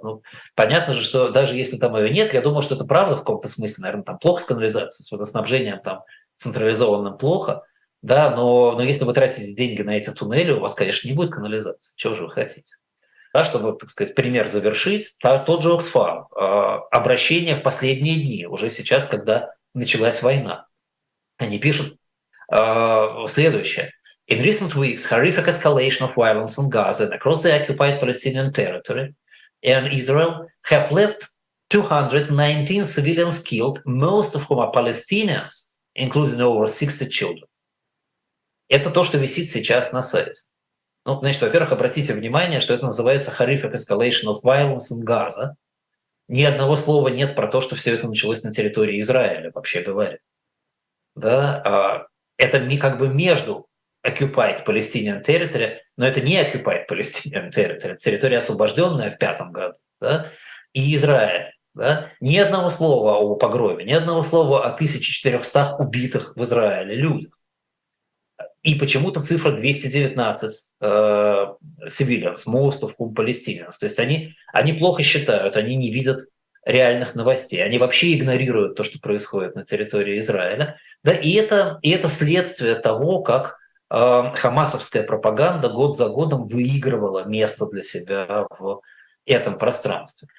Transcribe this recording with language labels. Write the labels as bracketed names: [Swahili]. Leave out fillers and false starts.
[Russian] Ну, понятно же, что даже если там ее нет, я думаю, что это правда в каком-то смысле, наверное, там плохо с канализацией, с водоснабжением там централизованным плохо, да, но если вы тратите деньги на эти туннели, у вас, конечно, не будет канализации. Чего же вы хотите? Да, чтобы, так сказать, пример завершить, тот же Оксфам, обращение в последние дни, уже сейчас, когда началась война. Они пишут следующее. [English] In recent weeks, horrific escalation of violence in Gaza and across the occupied Palestinian territory and Israel have left 219 civilians killed, most of whom are Palestinians, including over 60 children. [Russian] Это то, что висит сейчас на сайте. Ну, значит, во-первых, обратите внимание, что это называется [English] horrific escalation of violence in Gaza. [Russian] Ни одного слова нет про то, что все это началось на территории Израиля, вообще говоря. Да? Это как бы между [English] occupied Palestinian territory, [Russian] но это не occupied Palestinian territory, территория, освобожденная в 5 году, да? И Израиль. Да? Ни одного слова о погроме, ни одного слова о 1400 убитых в Израиле людях. И почему-то цифра 219 [English] civilians, most of whom Palestinians. [Russian] То есть они плохо считают, они не видят реальных новостей. Они вообще игнорируют то, что происходит на территории Израиля. Да, и это следствие того, как хамасовская пропаганда год за годом выигрывала место для себя в этом пространстве.